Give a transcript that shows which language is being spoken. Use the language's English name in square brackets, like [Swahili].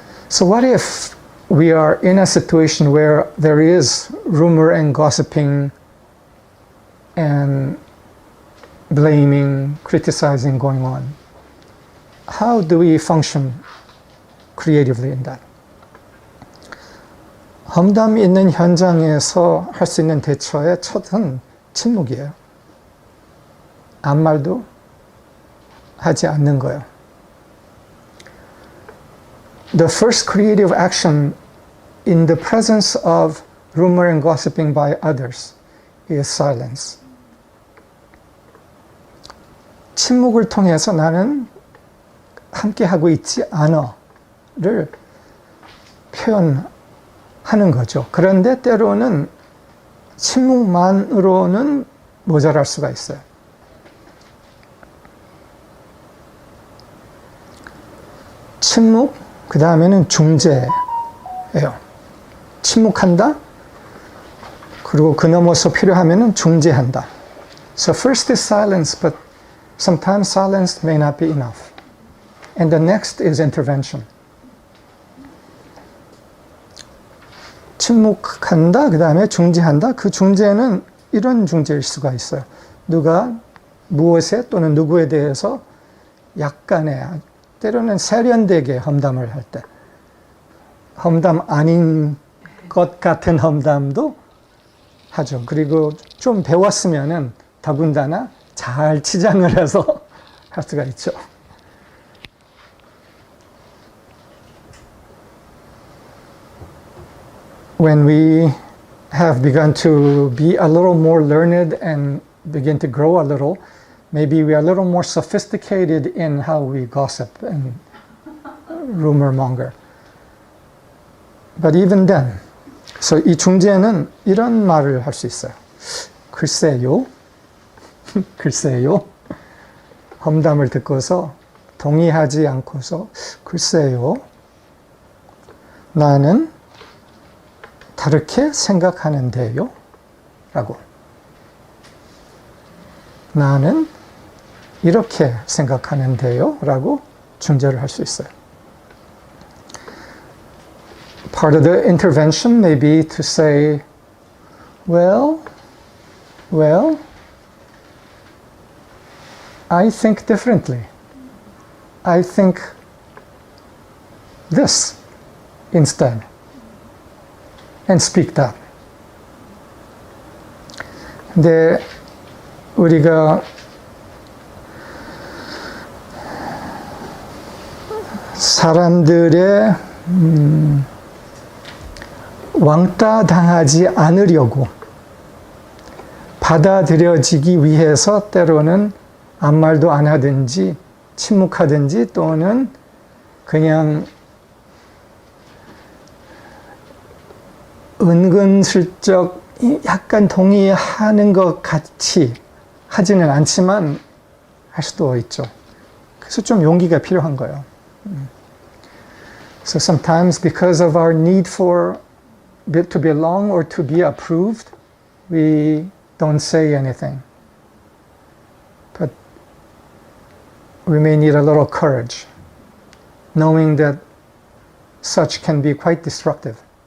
[English] So what if we are in a situation where there is rumor and gossiping and blaming, criticizing going on? How do we function creatively in that? [Korean] 험담이 있는 현장에서 할 수 있는 대처의 첫은 침묵이에요. 아무 말도 하지 않는 거예요. [English] The first creative action in the presence of rumor and gossiping by others is silence. [Korean] 침묵을 통해서 나는 함께 하고 있지 않아를 표현하는 거죠. 그런데 때로는 침묵만으로는 모자랄 수가 있어요. 침묵, 그 다음에는 중재예요. 침묵한다, 그리고 그 넘어서 필요하면은 중재한다. [English] So first is silence, but sometimes silence may not be enough. And the next is intervention. [Korean] 침묵한다, 그 다음에 중재한다. 그 중재는 이런 중재일 수가 있어요. 누가 무엇에 또는 누구에 대해서 약간의, 때로는 세련되게 험담을 할 때, 험담 아닌 것 같은 험담도 하죠. 그리고 좀 배웠으면은 더군다나 잘 치장을 해서 할 수가 있죠. [English] When we have begun to be a little more learned and begin to grow a little, maybe we are a little more sophisticated in how we gossip and rumor monger. But even then, so [Korean] 이 중재는 이런 말을 할 수 있어요. 글쎄요, 글쎄요. 험담을 듣고서 동의하지 않고서 글쎄요, 나는 다르게 생각하는데요, 라고. 나는 이렇게 생각하는데요, 라고 중재를 할 수 있어요. [English] Part of the intervention may be to say, well, I think differently. I think this instead. And speak that. [Korean] 근데 우리가 사람들의 왕따 당하지 않으려고 받아들여지기 위해서 때로는 아무 말도 안 하든지 침묵하든지 또는 그냥 은근슬쩍 약간 동의하는 것 같이 하지는 않지만 할 수도 있죠. 그래서 좀 용기가 필요한 거예요. [English] So sometimes because of our need for to belong or to be approved, we don't say anything. But we may need a little courage, knowing that such can be quite destructive.